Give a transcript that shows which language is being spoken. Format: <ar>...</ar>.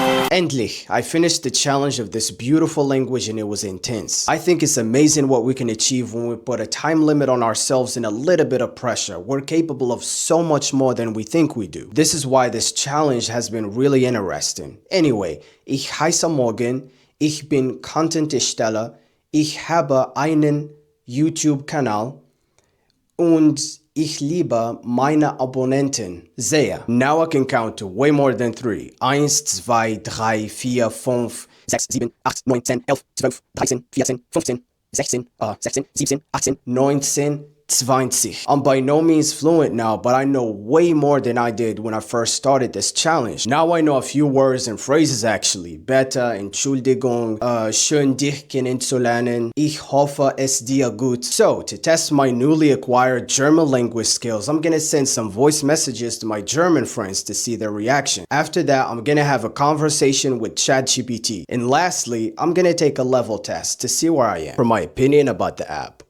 <en>Endlich, I finished the challenge of this beautiful language and it was intense. I think it's amazing what we can achieve when we put a time limit on ourselves and a little bit of pressure. We're capable of so much more than we think we do. This is why this challenge has been really interesting.</en> <de>Anyway, ich heiße Morgan, ich bin Content-Ersteller, ich habe einen YouTube-Kanal und ich liebe meine Abonnenten sehr.</de> <en>Now I can count to way more than 3.</en> <de>1, 2, 3, 4, 5, 6, 7, 8, 9, 10, 11, 12, 13, 14, 15, 16, 17, 18, 19, 20.</de> <en>I'm by no means fluent now, but I know way more than I did when I first started this challenge. Now I know a few words and phrases actually.</en> <de>Bitte, Entschuldigung, schön dich kennenzulernen. Ich hoffe es dir gut.</de> <en>So, to test my newly acquired German language skills, I'm gonna send some voice messages to my German friends to see their reaction. After that, I'm gonna have a conversation with ChatGPT. And lastly, I'm gonna take a level test to see where I am for my opinion about the app.</en>